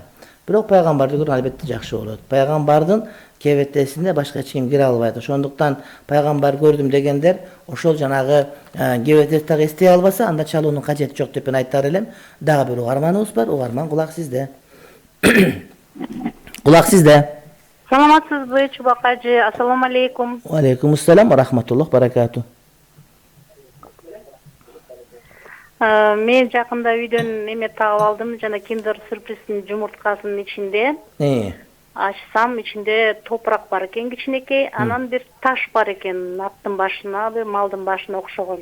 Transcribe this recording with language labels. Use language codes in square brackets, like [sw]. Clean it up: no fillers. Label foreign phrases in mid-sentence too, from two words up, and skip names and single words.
[ky] Бирок пайгамбарды көргөн албетте жакшы болот. Пайгамбардын кебетесине башка эч ким кире албайт. Ошондуктан пайгамбар көрдүм дегендер ошол жанагы кебетеси так эстей албаса, анда чалуунун кажети жок деп мен айтар элем. Дагы бир угарманыбыз бар. Угарман, кулак сизде. Кулак сизде. Саламатсызбы, Чубак ажы? [ar] السلام عليكم. عليكم السلام، رحمة الله، بركاته. [ky] Мен жакында үйдөн эме тагып алдым, жана киндер сюрприздин жумурткасынын ичинде. Ачсам, ичинде топурак бар экен кичинекей, анан бир таш бар экен, аттын башына, бир малдын башына окшогон.